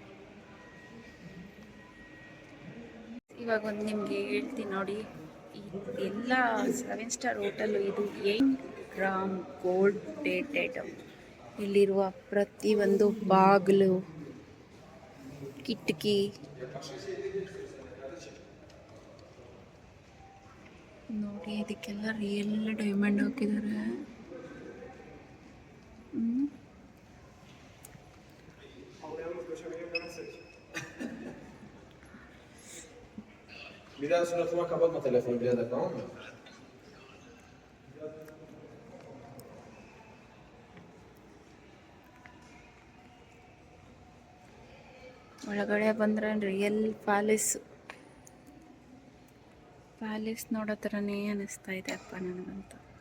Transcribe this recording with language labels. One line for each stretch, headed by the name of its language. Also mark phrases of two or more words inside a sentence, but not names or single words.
Kannada: ಇವಾಗ ಒಂದು ನಿಮಗೆ ಹೇಳ್ತೀನಿ ನೋಡಿ, ಎಲ್ಲ 7
English: star hotel
Kannada: ಇದು 8 ಗ್ರಾಮ್
English: gold dated.
Kannada: ಇಲ್ಲಿರುವ ಪ್ರತಿಯೊಂದು ಬಾಗಿಲು, ಕಿಟಕಿ ನೋಡಿ, ಇದಕ್ಕೆಲ್ಲ
English: real diamond
Kannada: ಹಾಕಿದ್ದಾರೆ.
Portuguese: Mira, se não for acabar com o telefone dela, calma.
Kannada: ಒಳಗಡೆ ಬಂದರೆ
English: real palace
Kannada: ನೋಡೋ ಥರನೇ ಅನ್ನಿಸ್ತಾ ಇದೆ ಅಪ್ಪ ನನಗಂತೂ.